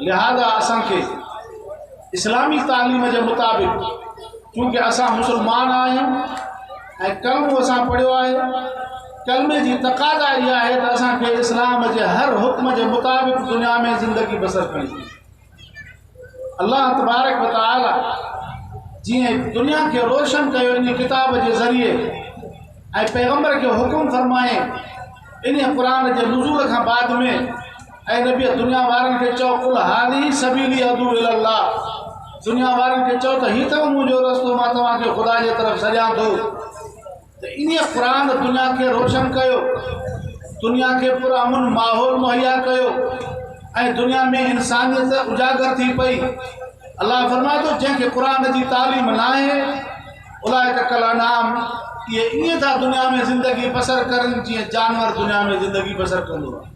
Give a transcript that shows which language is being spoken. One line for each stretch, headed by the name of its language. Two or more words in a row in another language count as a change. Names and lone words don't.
Sindhi: लिहाज़ा असांखे इस्लामी तालीम के मुताबिक़ चूँकि असां मुसलमान आहियूं ऐं कलमो असां पढ़ियो आहे, कलमे जी तक़ाज़ा इहा आहे त असांखे इस्लाम जे हर हुक्म के मुताबिक़ दुनिया में ज़िंदगी बसर करणी।
Arabic: الله تبارك وتعالى
Sindhi: जिएं दुनिया के रोशन कयो इन किताब के ज़रिए ऐं पैगम्बर के हुक्म फरमाए इन कुरान के नुज़ूल खां बाद में ऐं नबी दुनिया वारनि खे चओ
Arabic: قل هذه سبيلي أدعو إلى الله.
Sindhi: दुनिया वारनि खे चओ त हीउ अथव मुंहिंजो रस्तो, मां तव्हांखे ख़ुदा जे तरफ़ सॾियां थो। त इन क़ुरान दुनिया के रोशन कयो, दुनिया के पुरअमन माहौल मुहैया कयो ऐं दुनिया में इंसानियत उजागर थी पई। अल्लाह फरमाए थो जंहिंखे क़ुरान जी तालीम न आहे
Arabic: أولئك كالأنعام,
Sindhi: ये ईअं था दुनिया में ज़िंदगी बसर करनि जीअं जानवर दुनिया में ज़िंदगी बसर कंदो आहे।